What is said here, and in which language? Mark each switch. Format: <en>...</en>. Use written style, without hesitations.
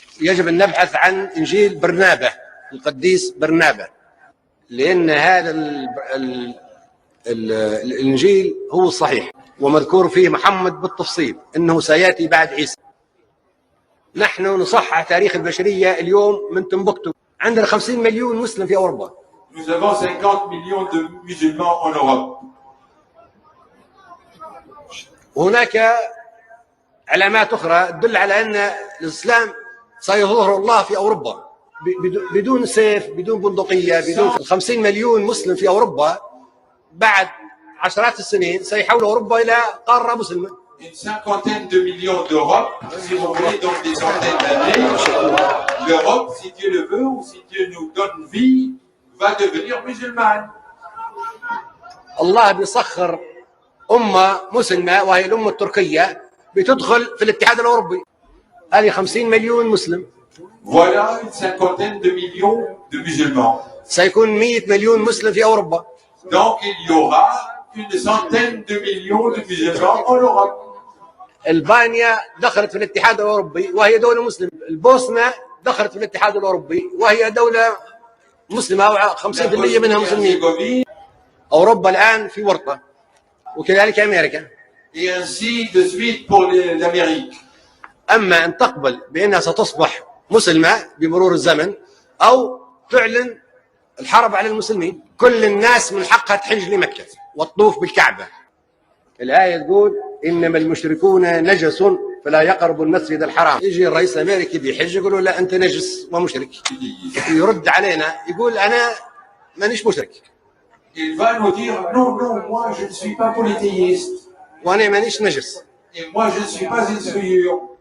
<ar>يجب أن نبحث عن إنجيل برنابة القديس برنابة، لأن هذا الإنجيل هو الصحيح. ومذكور فيه محمد بالتفصيل أنه سيأتي بعد عيسى. نحن نصحح تاريخ البشرية اليوم من تنبكتو. عندنا 50 مليون مسلم في أوروبا.</ar> <fr>Nous avons 50 millions de musulmans en Europe.</fr> <ar>وهناك علامات أخرى تدل على أن الإسلام سيظهر الله في أوروبا بدون سيف، بدون بندقية، بدون 50 مليون مسلم في أوروبا بعد عشرات السنين سيحول أوروبا إلى قارة مسلمة.</ar> <fr>Une cinquantaine de millions d'Europe, si vous voulez, donc des centaines d'années. L'Europe, si Dieu le veut ou si Dieu nous donne vie, va devenir musulmane.</fr> <ar>الله بيسخر أمة مسلمة وهي الأمة التركية بتدخل في الاتحاد الأوروبي. هذه 50 مليون مسلم.</ar> <fr>Voilà une cinquantaine de millions de musulmans.</fr> <ar>سيكون 100 مليون مسلم في أوروبا.</ar> <fr>Donc il y aura une centaine de millions de musulmans en Europe.</fr> <ar>البانيا دخلت في الاتحاد الأوروبي وهي دولة مسلمة. البوسنة دخلت في الاتحاد الأوروبي وهي دولة مسلمة أو 50% منها مسلمين. أوروبا الآن في ورطة وكذلك أمريكا.</ar> <fr>Et ainsi de suite pour l'Amérique.</fr> <ar>أما أن تقبل بأنها ستصبح مسلمة بمرور الزمن أو تعلن الحرب على المسلمين. كل الناس من حقها تحج لمكة والطوف بالكعبة. الآية تقول إنما المشركون نجس فلا يقربوا المسجد الحرام. يجي الرئيس الأمريكي بيحج يقولوا لا أنت نجس ومشرك. يرد علينا يقول أنا مانيش مشرك.</ar> <fr>Il va nous dire non, non, moi je ne suis pas polythéiste.</fr> <ar>وأنا مانيش نجس.</ar> <fr>Et moi je ne suis pas une souillure.</fr>